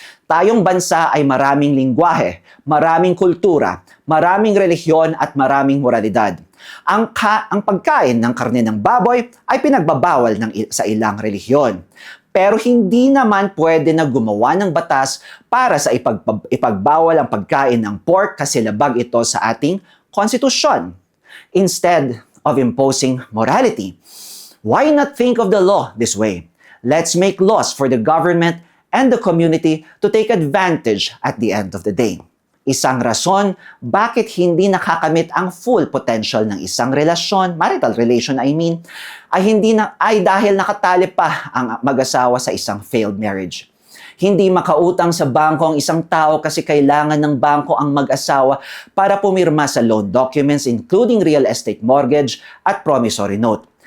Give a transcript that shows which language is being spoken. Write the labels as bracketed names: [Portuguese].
[Filipino] Tayong bansa ay maraming lingwahe, maraming kultura, maraming relihiyon at maraming moralidad. Ang pagkain ng karne ng baboy ay pinagbabawal sa ilang relihiyon. Pero hindi naman pwede na gumawa ng batas para sa ipagbawal ang pagkain ng pork kasi labag ito sa ating konstitusyon. [English] Instead of imposing morality, why not think of the law this way? Let's make laws for the government and the community to take advantage at the end of the day. [Filipino] Isang rason bakit hindi nakakamit ang full potential ng isang relasyon, marital relation ay dahil nakatali pa ang mag-asawa sa isang failed marriage. Hindi makautang sa bangko ang isang tao kasi kailangan ng bangko ang mag-asawa para pumirma sa [English] loan documents including real estate mortgage [Filipino] at promissory note.